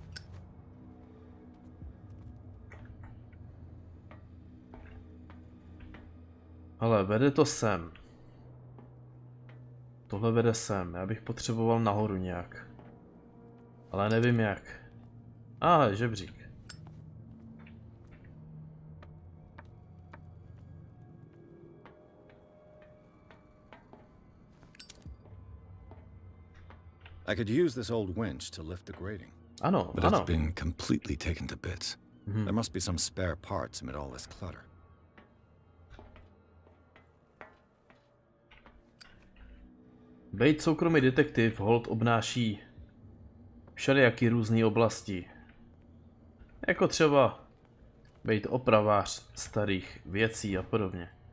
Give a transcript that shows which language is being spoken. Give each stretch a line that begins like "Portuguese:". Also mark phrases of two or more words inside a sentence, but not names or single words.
Czech: Ale vede to sem. Tohle vede sem, já bych potřeboval nahoru nějak. Ale nevím jak. Žebřík.
English: I could use this old winch to lift the grating.
Czech: Ano,
English: but
Czech: ano.
English: it's been completely taken to bits. There must be some spare parts amid all this clutter.
Czech: Bejt soukromý detektiv hold obnáší všelijaký různý oblasti. Jako třeba bejt opravář starých věcí a podobně.